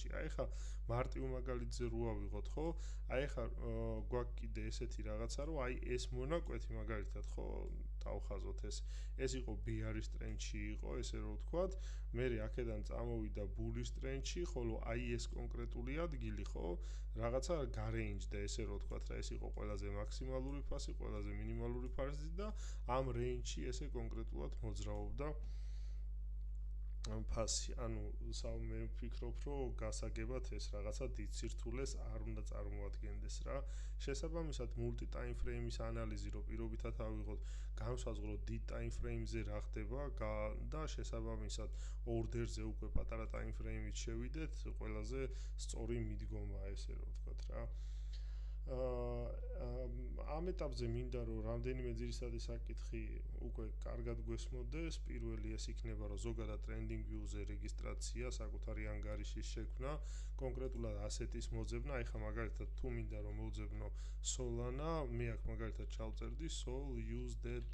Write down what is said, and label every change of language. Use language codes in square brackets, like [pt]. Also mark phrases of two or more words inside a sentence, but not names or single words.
[ka] აი ხა მარტივ მაგალითზე რო ავიღოთ, ხო? აი ხა გვაქვს კიდე ესეთი რაღაცა, რომ აი ეს მონაკვეთი მაგალითად, ხო, გავხაზოთ ეს იყო [en] bearish trend- [ka] ში იყო, ესე რომ ვთქვათ, მე აქედან წამოვიდა [en] bullish trend- [ka] ში, ხოლო აი ეს კონკრეტული ადგილი, ხო, რაღაცა გარეინჯდა, ესე რომ ვთქვათ, რა ეს იყო ყველაზე მაქსიმალური ფასი, ყველაზე მინიმალური ფასი და ამ range-ში ესე კონკრეტულად მოძრაობდა ფასი. ანუ მე ვფიქრობ, რომ გასაგებად ეს რაღაცა დიდ სირთულეს არ უნდა წარმოადგენდეს რა. შესაბამისად, [en] multi time frame- [ka] ის ანალიზი რო პირობითად ავიღოთ, განსაზღვროთ დიდ [en] time frame- [ka] ზე რა ხდება და შესაბამისად ორდერზე უკვე პატარა [en] time frame- [ka] ით შევიდეთ, ყველაზე სწორი მიდგომა ესე რომ ვთქვათ რა. ამ ეტაპზე მინდა რომ რამდენიმე ძირითადი საკითხი უკვე კარგად გვესმოდეს. პირველი ეს იქნება, რომ ზოგადად trending view-ზე რეგისტრაცია, საკუთარი ანგარიშის შექმნა, კონკრეტულად ასეთის მოძებნა, აი ხა მაგალითად თუ მინდა რომ მოვძებნო Solana, მე აქ მაგალითად ჩავწერდი Sol USDT.